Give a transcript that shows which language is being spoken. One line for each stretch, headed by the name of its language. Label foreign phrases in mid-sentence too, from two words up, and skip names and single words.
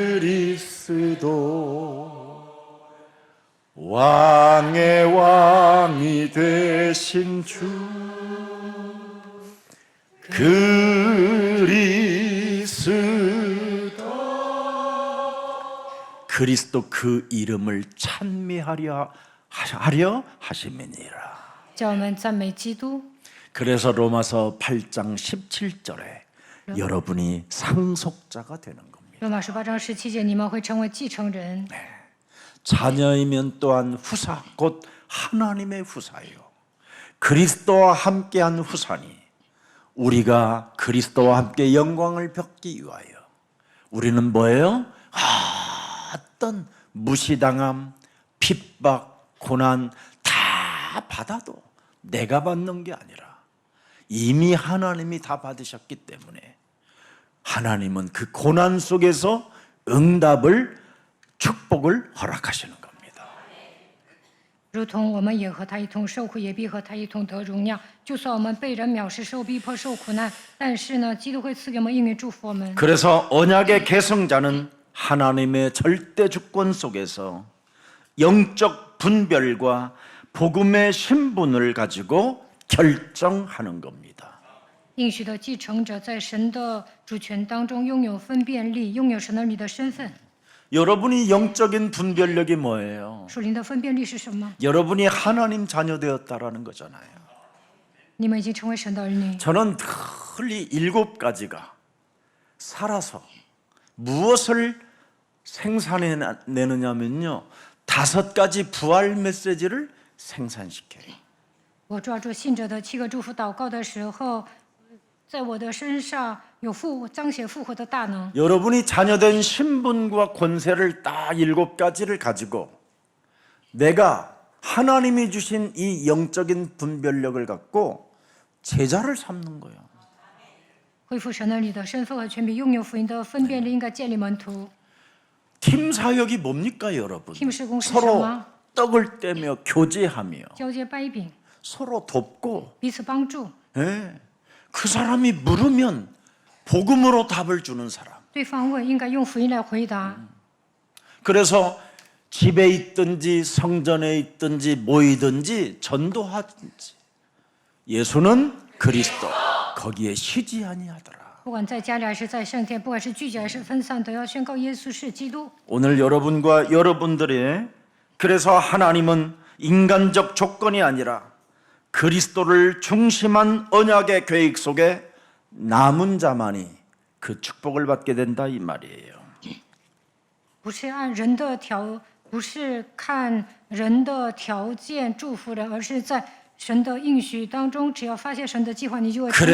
Korean: 그리스도 왕의 왕이 되신 주 그리스도 그 이름을 찬미하려 하심이니라.
Chinese: 叫我们赞美基督。
Korean: 그래서 로마서 8장 17절에 여러분이 상속자가 되는 겁니다.
Chinese: 罗马书8章17节，你们会成为继承人。
Korean: 자녀이면 또한 후사, 곧 하나님의 후사예요. 그리스도와 함께한 후사니 우리가 그리스도와 함께 영광을 받기 위하여 우리는 뭐예요? 어떤 무시당함, 핍박, 고난 다 받아도 내가 받는 게 아니라 이미 하나님이 다 받으셨기 때문에 하나님은 그 고난 속에서 응답을 축복을 허락하시는 겁니다.
Chinese: 如同我们也和他一同受苦，也必和他一同得荣耀。就算我们被人藐视、受逼迫、受苦难，但是呢，基督会赐给我们应允祝福我们。
Korean: 그래서 언약의 계승자는 하나님의 절대 주권 속에서 영적 분별과 복음의 신분을 가지고 결정하는 겁니다.
Chinese: 应许的继承者在神的主权当中拥有分辨力，拥有神儿女的身份。
Korean: 여러분이 영적인 분별력이 뭐예요?
Chinese: 属灵的分辨力是什么？
Korean: 여러분이 하나님 자녀 되었다라는 거잖아요.
Chinese: 你们已经成为神的儿女。
Korean: 저는 늘 7가지가 살아서 무엇을 생산해내느냐면요, 5가지 부활 메시지를 생산시켜요.
Chinese: 我抓住信者的7个祝福祷告的时候，在我的身上有彰显复活的大能。
Korean: 여러분이 자녀된 신분과 권세를 딱 7가지를 가지고 내가 하나님이 주신 이 영적인 분별력을 갖고 제자를 삼는 거예요.
Chinese: 恢复神儿女的身份和权柄，拥有福音的分辨力，应该建立门徒。
Korean: 팀 사역이 뭡니까, 여러분?
Chinese: 팀 事工是什
Korean: 서로
Chinese: 么？
Korean: 떡을 떼며 교제하며
Chinese: 交接掰饼，
Korean: 서로 돕고,
Chinese: 彼此帮助，
Korean: 예, 그 사람이 물으면 복음으로 답을 주는 사람.
Chinese: 对方问应该用福音来回答。
Korean: 그래서 집에 있든지 성전에 있든지 모이든지 전도하든지 예수는 그리스도 거기에 쉬지 아니하더라.
Chinese: 不管在家里还是在圣殿，不管是聚集还是分散，都要宣告耶稣是基督。
Korean: 오늘 여러분과 여러분들의 그래서 하나님은 인간적 조건이 아니라 그리스도를 중심한 언약의 계획 속에 남은 자만이 그 축복을 받게 된다 이 말이에요.
Chinese: 不是看人的条件祝福人，而是在神的应许当中，只要发现神的计划，你就会成为